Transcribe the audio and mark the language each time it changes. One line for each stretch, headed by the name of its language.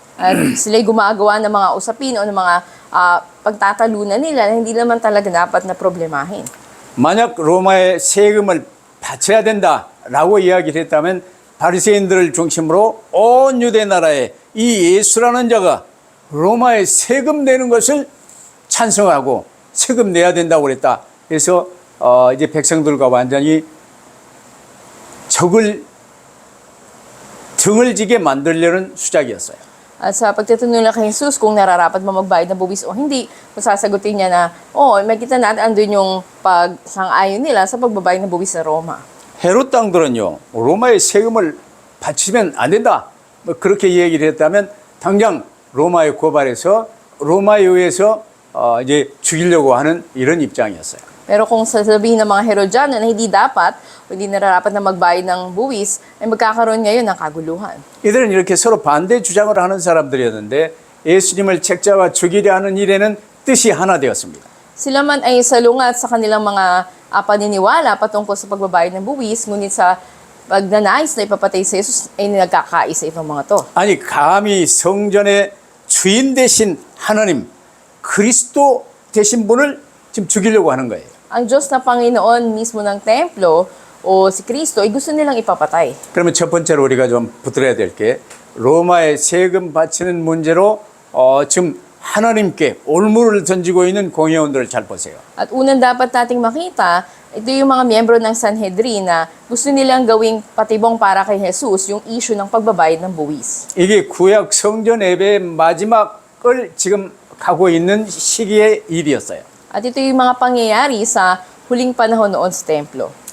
Filipino: At sila'y gumagawa ng mga usapin o ng mga pagtatalunan nila na hindi naman talaga dapat na problemahin.
Korean: 만약 로마에 세금을 바쳐야 된다라고 이야기를 했다면 바리새인들을 중심으로 온 유대 나라에 이 예수라는 자가 로마에 세금 내는 것을 찬성하고 세금 내야 된다고 그랬다. 그래서 이제 백성들과 완전히 등을 지게 만들려는 수작이었어요.
Filipino: At sa pagtatanong nila kay Jesus kung nararapat ba magbayad ng buwis o hindi, masasagutin niya na, makita natin andun yung pagsang-ayon nila sa pagbabayad ng buwis sa Roma.
Korean: 헤롯 땅들은요, 로마에 세금을 바치면 안 된다. 뭐 그렇게 얘기를 했다면 당장 로마에 고발해서 로마에 의해서 이제 죽이려고 하는 이런 입장이었어요.
Filipino: Pero kung sasabihin ng mga Herodiano na hindi dapat o hindi nararapat na magbayad ng buwis, ay magkakaroon ngayon ng kaguluhan.
Korean: 이들은 이렇게 서로 반대 주장을 하는 사람들이었는데 예수님을 책잡아 죽이려 하는 일에는 뜻이 하나 되었습니다.
Filipino: Sila man ay salungat sa kanilang mga paniniwala patungkol sa pagbabayad ng buwis, ngunit sa pagnanais na ipapatay si Jesus ay nagkakaisa itong mga to.
Korean: 아니 감히 성전의 주인 되신 하나님 그리스도 되신 분을 지금 죽이려고 하는 거예요.
Filipino: Ang Diyos na Panginoon mismo ng templo o si Kristo ay gusto nilang ipapatay.
Korean: 그러면 첫 번째로 우리가 좀 붙들어야 될 게 로마에 세금 바치는 문제로 지금 하나님께 올무를 던지고 있는 공회원들을 잘 보세요.
Filipino: At unang dapat nating makita, ito yung mga miyembro ng Sanhedrin na gusto nilang gawing patibong para kay Jesus yung issue ng pagbabayad ng buwis.
Korean: 이게 구약 성전 예배의 마지막을 지금 가고 있는 시기의 일이었어요.
Filipino: At ito yung mga pangyayari sa huling panahon noon sa templo.